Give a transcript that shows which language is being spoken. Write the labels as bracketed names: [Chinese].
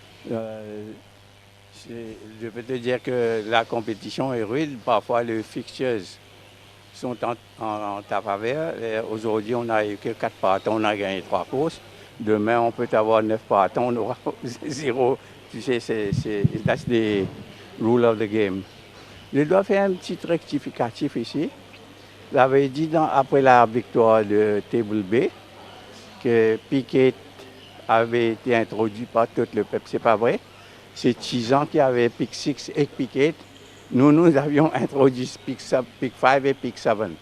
[French] Euh, je peux te dire que la compétition est rude. Parfois, les fixtures sont en ta faveur. Aujourd'hui, on n'a eu que 4 partants, on a gagné 3 courses. Demain, on peut avoir 9 partants, on aura 0. Tu sais, [English] that's the rule of the game. [French] Je dois faire un petit rectificatif ici. J'avais dit après la victoire de Table B que Piquet avait été introduit par tout le peuple. C'est pas vrai. C'est Tizan qui avait Pick 6 et Piquet. Nous avions introduit Pick 5 et Pick 7.